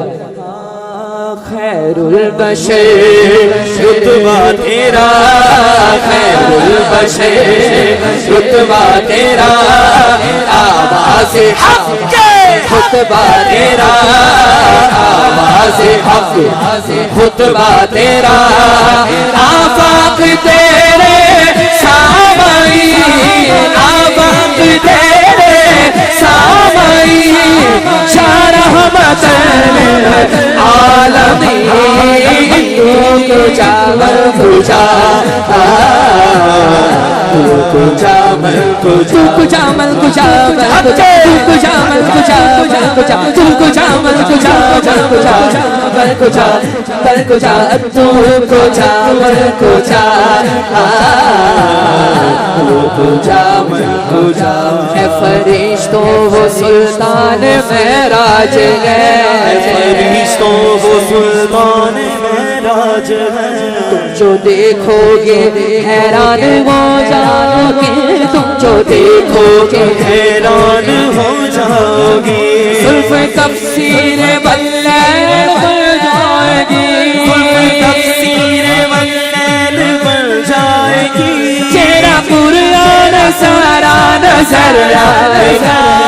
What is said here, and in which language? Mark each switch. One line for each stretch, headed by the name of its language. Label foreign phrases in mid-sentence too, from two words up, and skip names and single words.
Urdu: خیر البشر رتبہ تیرا خیر البشر رتبہ تیرا آواز حق خطبہ تیرا آواز حق خطبہ تیرا آفاق تیرے سامعین آفاق تیرے سامعین شاہ رحمت عالمین
Persian: تو کجا من کجا تو کجا من کجا تو کجا من کجا تو کجا من کجا تو کجا من کجا من کجا من کجا تو کجا من کجا تو کجا من کجا
Urdu: اے فرشتوں وہ سلطان معراج ہے فرشتوں وہ سلطان معراج ہے تم جو دیکھو گے حیران ہو جاؤ گے تم جو دیکھو گے حیران ہو جاؤ گے زلف تفسیر واللیل بن جائے گی زلف تفسیر واللیل بن جائے گی چہرہ قرآن سارا نظر آئے گا